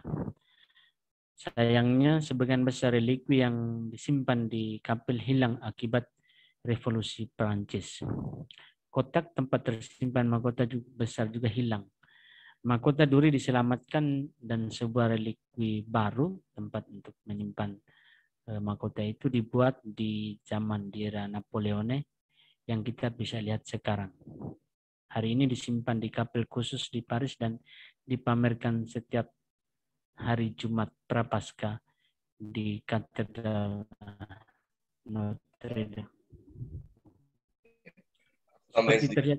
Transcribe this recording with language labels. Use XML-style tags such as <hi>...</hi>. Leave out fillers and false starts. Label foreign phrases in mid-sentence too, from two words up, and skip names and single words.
<id>Sayangnya sebagian besar relikwi yang disimpan di kapel hilang akibat revolusi Prancis. Kotak tempat tersimpan mahkota besar juga hilang. Mahkota duri diselamatkan dan sebuah relikwi baru tempat untuk menyimpan mahkota itu dibuat di zaman di era Napoleone yang kita bisa lihat sekarang. Hari ini disimpan di kapel khusus di Paris dan dipamerkan setiap hari Jumat Prapaskah di Katedral Notre Dame. Seperti terlihat.</id>